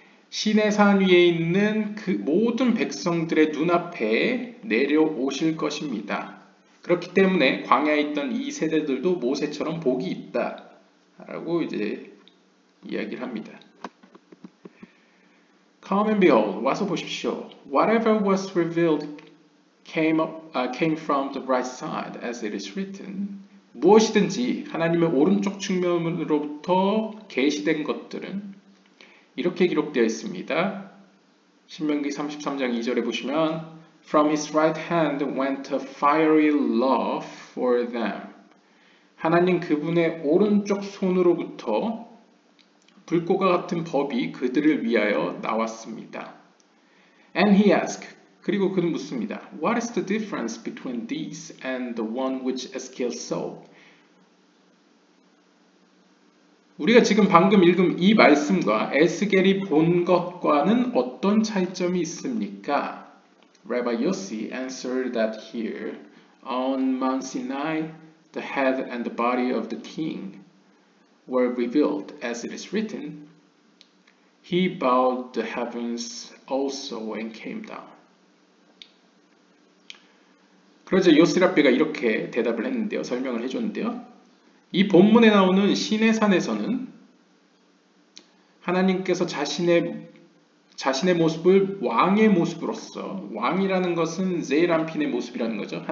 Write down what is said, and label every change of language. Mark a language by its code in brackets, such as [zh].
[ko] 시내산 위에 있는 그 모든 백성들의 눈앞에 내려오실 것입니다. 그렇기 때문에 광야에 있던 이 세대들도 모세처럼 복이 있다 라고 이제 이야기를 합니다. [en] Come and behold, [ko] 와서 보십시오. [en] Whatever was revealed came from the right side, as it is written. [ko] 무엇이든지 하나님의 오른쪽 측면으로부터 계시된 것들은 이렇게 기록되어 있습니다. 신명기 33장 2절에 보시면 [en] From his right hand went a fiery law for them. [ko] 하나님 그분의 오른쪽 손으로부터 불꽃과 같은 법이 그들을 위하여 나왔습니다. [en] And he asked, [ko] 그리고 그는 묻습니다. [en] What is the difference between these and the one which Ezekiel saw? [ko] 우리가 지금 방금 읽은 이 말씀과 에스겔이 본 것과는 어떤 차이점이 있습니까? [en] Rabbi Yossi answered that here, on Mount Sinai, the head and the body of the king were revealed, as it is written, He bowed the heavens also and came down. [ko] 그러자 요스랍비가 이렇게 대답을 했는데요. 설명을 해줬는데요. 이 본문에 나오는 시내산에서는 하나님께서 자신의 모습을 왕의 모습으로서, 왕이라는 것은 제이람핀의 모습이라는 거죠.